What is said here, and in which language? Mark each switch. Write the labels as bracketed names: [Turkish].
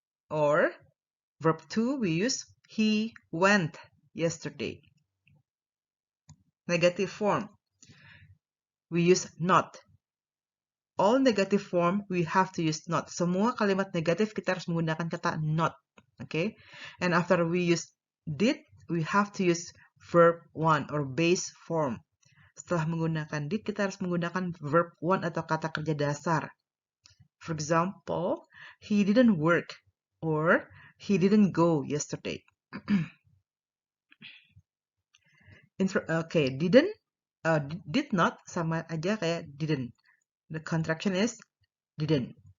[English] Or verb to we use he went yesterday. Negative form. We use not. All negative form, we have to use not. [Indonesian] Semua kalimat negatif kita harus menggunakan kata not. [English] Okay? And after we use did, we have to use verb 1 or base form. [Indonesian] Setelah menggunakan did, kita harus menggunakan verb 1 atau kata kerja dasar. [English] For example, he didn't work or he didn't go yesterday. [Indonesian] Okay, did not sama aja kayak didn't. [English] The contraction is didn't.